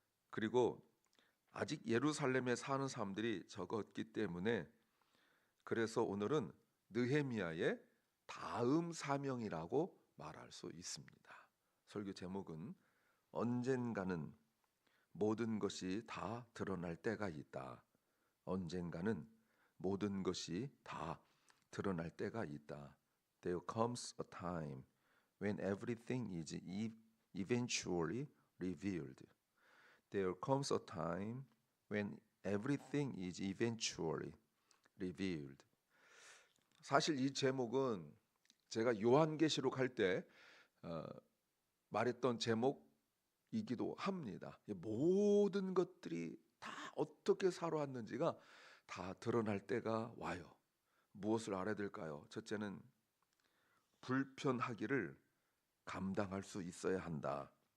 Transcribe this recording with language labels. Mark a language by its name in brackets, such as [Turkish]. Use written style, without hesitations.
[Korean] 그리고 아직 예루살렘에 사는 사람들이 적었기 때문에, 그래서 오늘은 느헤미야의 다음 사명이라고 말할 수 있습니다. 설교 제목은 언젠가는 모든 것이 다 드러날 때가 있다. 언젠가는 모든 것이 다 드러날 때가 있다. [English] There comes a time when everything is eventually revealed. There comes a time when everything is eventually revealed. [Korean] 사실 이 제목은 제가 요한계시록 할 때 말했던 제목이기도 합니다. 모든 것들이 다 어떻게 살아왔는지가 다 드러날 때가 와요. 무엇을 알아야 될까요? 첫째는 불편하기를 감당할 수 있어야 한다.